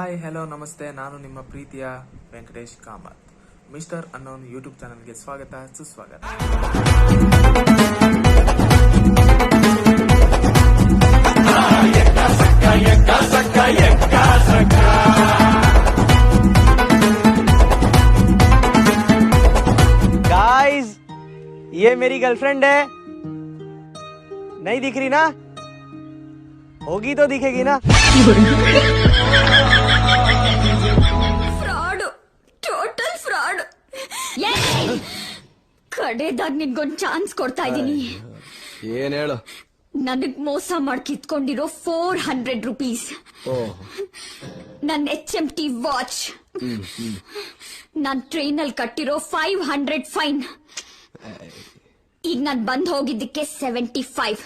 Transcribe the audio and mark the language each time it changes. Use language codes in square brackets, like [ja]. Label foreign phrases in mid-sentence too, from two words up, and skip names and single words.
[kn] ಹಲೋ ನಮಸ್ತೆ, ನಾನು ನಿಮ್ಮ ಪ್ರೀತಿಯ ವೆಂಕಟೇಶ್ ಕಾಮತ್. ಮಿಸ್ಟರ್ ಅನ್ನೋನ್ ಯೂಟ್ಯೂಬ್ ಚಾನಲ್ಗೆ ಸ್ವಾಗತ ಸುಸ್ವಾಗತ. [hi] गाइस, ये मेरी गर्लफ्रेंड है. नहीं दिख रही ना? होगी तो दिखेगी ना. [en] Fraud, total fraud. [kn] ಕಡೆದಾಗ ನಿನ್ಗೊಂದ್ ಚಾನ್ಸ್ ಕೊಡ್ತಾ ಇದೀನಿ. ಏನ್ ಹೇಳು? ನನಗ್ ಮೋಸ ಮಾಡಿ ಕಿತ್ಕೊಂಡಿರೋ 400 ರೂಪೀಸ್, ನನ್ HMT ವಾಚ್, ನಾನ್ ಟ್ರೈನ್ ಅಲ್ಲಿ ಕಟ್ಟಿರೋ 500 ಫೈನ್, ಈಗ ನಾನ್ ಬಂದ್ ಹೋಗಿದ್ದಕ್ಕೆ 75.